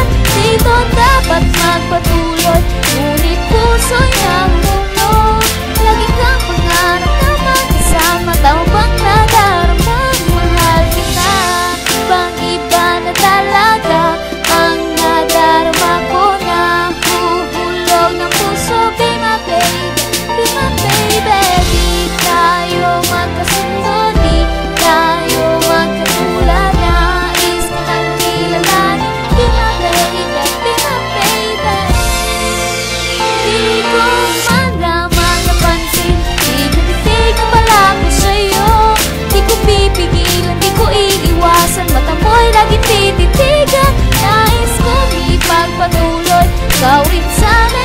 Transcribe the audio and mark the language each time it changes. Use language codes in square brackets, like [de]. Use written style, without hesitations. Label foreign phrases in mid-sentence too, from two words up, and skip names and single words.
[tl] Dito dapat magpatuloy, ngunit puso'y nahulog. Lagi kang pangarap na magkasama, tao bang nadaramang mahal kita? Ibang iba na talaga ang nadarama ko, na huhulog ng puso. [en] Be my baby, be my baby. [tl] Di tayo magkasundo, di tayo magkatulad. Nais kitang kilalanin, [en] be my baby, be my baby. [tl] Di ko man lamang napansin, tinig ang malaki sa'yo. Di ko pipigilan, di ko iiwasan, mata mo'y laging tititigan. Nais kong ipagpatuloy, ikaw rin sa